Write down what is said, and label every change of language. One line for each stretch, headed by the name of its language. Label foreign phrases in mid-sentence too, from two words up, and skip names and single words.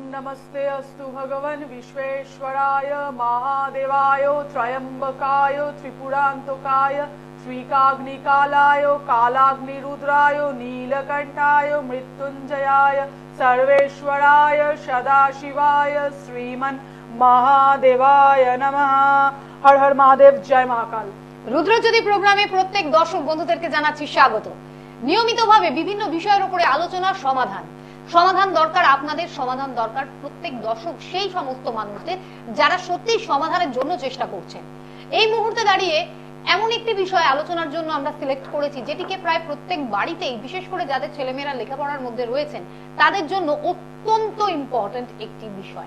Sanskrit: नमस्ते अस्तु भगवन् विश्वेश्वराय महादेवाय त्रयंबकाय त्रिपुरान्तकाय श्रीकाग्निकालाय कालाग्निरुद्राय नीलकंठाय मृत्युंजयाय सर्वेश्वराय सदाशिवाय श्रीमन् महादेवाय नमः। हर हर महादेव, जय महाकाल।
Bangla: রুদ্রজ্যোতি প্রোগ্রামে প্রত্যেক দর্শক বন্ধুদেরকে জানাচ্ছি স্বাগত। নিয়মিতভাবে বিভিন্ন বিষয়ের উপরে আলোচনা, সমাধান দরকার আপনাদের, সমাধান দরকার প্রত্যেক দর্শক সেই সমস্ত মানুষদের যারা সত্যি সমাধানের জন্য চেষ্টা করছেন। এই মুহূর্তে দাঁড়িয়ে এমন একটি বিষয় আলোচনার জন্য আমরা সিলেক্ট করেছি যেটিকে প্রায় প্রত্যেক বাড়িতেই, বিশেষ করে যাদের ছেলেমেয়েরা লেখাপড়ার মধ্যে রয়েছেন তাদের জন্য অত্যন্ত ইম্পর্টেন্ট একটি বিষয়।